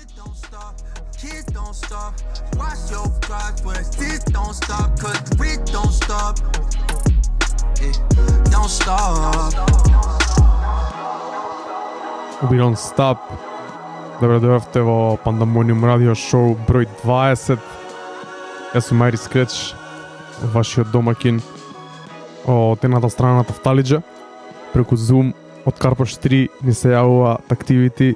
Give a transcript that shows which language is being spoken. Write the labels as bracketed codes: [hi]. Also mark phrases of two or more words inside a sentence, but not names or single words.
[en] don't stop, kids don't stop. Watch your clock, but this don't stop, cause the beat don't stop. It don't stop. We don't stop. [mk] Добре дојавте во Пандамониум радио шоу број 20. Јас сум Мајри Скреч, вашиот домакин од едната страна на Тафталиџа. Преку Zoom од Карпаш 3 ни се јавува Activity.